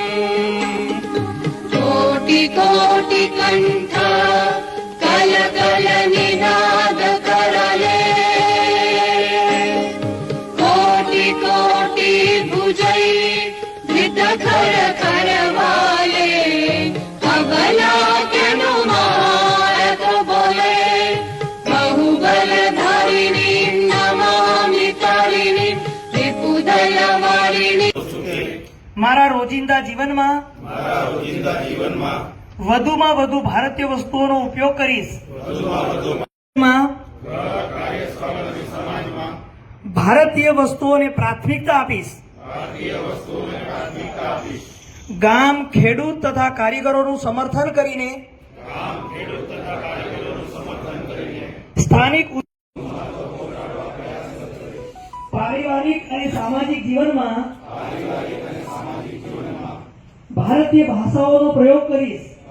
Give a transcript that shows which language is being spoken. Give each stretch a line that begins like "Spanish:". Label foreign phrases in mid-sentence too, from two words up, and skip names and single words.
Bangla: কোটিকোটিকণ্ঠ কলকলনিনাদকরলে কোটি ভুজৈ ধৃতকর করবালে অবলা অনুমারক বোলে বহুবলধারিণী নমামি তারিণী বিপুদলবারিণী।
Gujarati: મારા રોજિંદા જીવનમાં વધુમાં વધુ ભારતીય વસ્તુઓનો ઉપયોગ કરીશ। ભારતીય વસ્તુઓને પ્રાથમિકતા આપીશ। ગામ ખેડૂત તથા કારીગરોનું સમર્થન કરીને સ્થાનિક પારિવારિક અને સામાજિક જીવનમાં ભારતીય ભાષાઓનો પ્રયોગ કરીશ।